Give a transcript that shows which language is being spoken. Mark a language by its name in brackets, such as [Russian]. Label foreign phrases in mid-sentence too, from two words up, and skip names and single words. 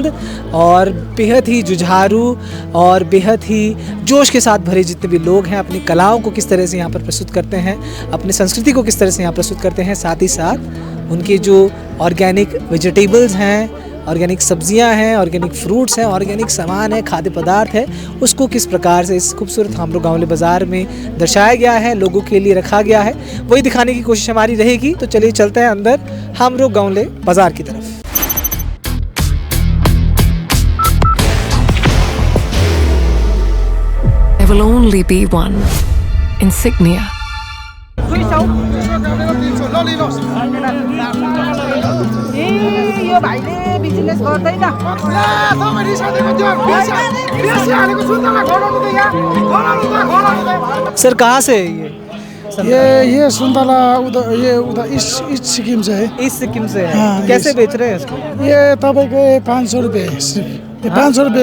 [Hindi] और बेहद ही जुझारू और बेहद ही जोश के साथ भरे जितने भी लोग हैं, अपनी कलाओं को किस तरह से यहाँ पर प्रस्तुत करते हैं, अपनी संस्कृति को किस तरह से यहाँ प्रस्तुत करते हैं, साथ ही साथ उनके जो [English] organic vegetables [Hindi] हैं, ऑर्गेनिक सब्जियां हैं, [English] organic fruits [Hindi] हैं, ऑर्गेनिक सामान है, खाद्य पदार्थ है, उसको किस प्रकार से इस खूबसूरत हामरो गावले बाज़ार में दर्शाया गया है, लोगों के लिए रखा गया है, वही दिखाने की कोशिश हमारी रहेगी। तो चलिए चलते हैं अंदर हामरो गावले बाज़ार की तरफ। [English] There will only be one insignia. [Nepali] यो भाइले बिजनेस गर्दैन। [Hindi] सर कहाँ से है ये सुन्तला उधर इस सिक्किम से है। इस सिक्किम से है। हाँ, कैसे बेच रहे हैं इसको? ये तपाईँको 500 रुपये सिर्फ। 500 रुपये